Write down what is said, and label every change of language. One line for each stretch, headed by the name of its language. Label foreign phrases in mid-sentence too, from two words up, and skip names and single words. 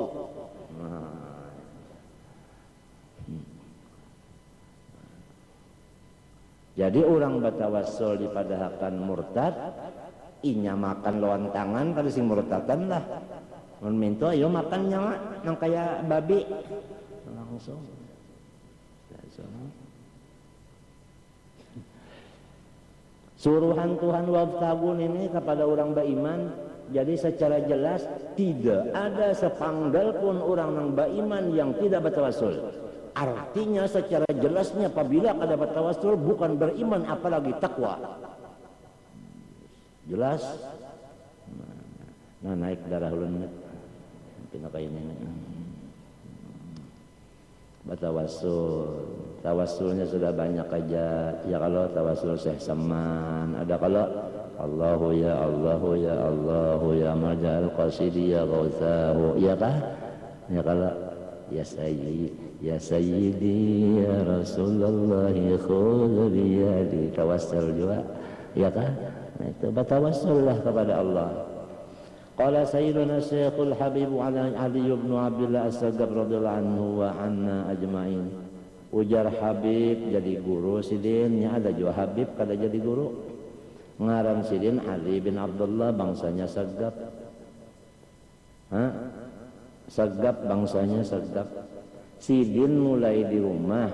Banjar: Nah. Jadi orang bertawassul dipadahakan murtad, inya makan lawan tangan pada sing murtadan lah. Mun minto ayo makan nyawa nang kaya babi. Langsung. Suruhan Tuhan wabtagun ini kepada orang beriman, jadi secara jelas tidak ada sepanggal pun orang yang beriman yang tidak bertawassul. Artinya secara jelasnya apabila ada bertawassul bukan beriman apalagi takwa. Jelas? Nah naik darah ulun pina kayak ini. Bertawassul. Tawassulnya sudah banyak aja. Ya kalau tawassul Syekh Saman, ada kalau
Arabic: الله يا الله يا الله يا ملجأ القاصدين يا غوثاه,
Banjar: ya kah? Ya kalau
Arabic: يا سيدي يا رسول الله خذ بيدي,
Banjar: tawassul juga, ya kah? Nah, itu bertawassullah kepada Allah.
Arabic: قال سيدنا شيخ الحبيب علي بن عبد الله السقاف رضي الله عنه وعنا أجمعين.
Banjar: Ujar Habib jadi guru sidin, nya ada juga Habib kada jadi guru. Ngaran sidin Ali bin Abdullah, bangsanya Sagab. Sagab bangsanya Sagab. Sidin mulai di rumah.